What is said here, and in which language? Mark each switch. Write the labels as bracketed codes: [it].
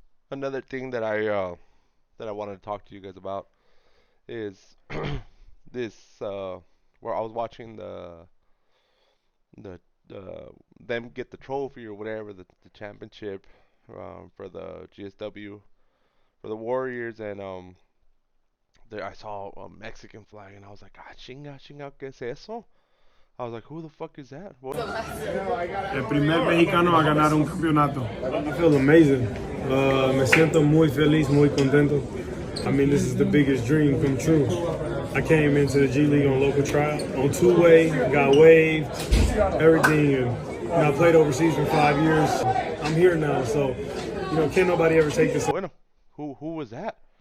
[en] Another thing that I wanted to talk to you guys about is this where I was watching the them get the trophy or whatever, the championship, for the GSW, for the Warriors, and there I saw a Mexican flag, and I was like, ah, [es] chinga, chinga, ¿qué es eso? [en] I was like, who the fuck is that? What? [es] El primer mexicano a ganar un campeonato. [en] I feel amazing. [es] Me siento muy feliz, muy contento. [en] I mean, this is the biggest dream come true. I came into the G League on local trial, on two-way, got waived, everything, and I played overseas for 5 years. I'm here now, so can't nobody ever take this. Bueno, who was that?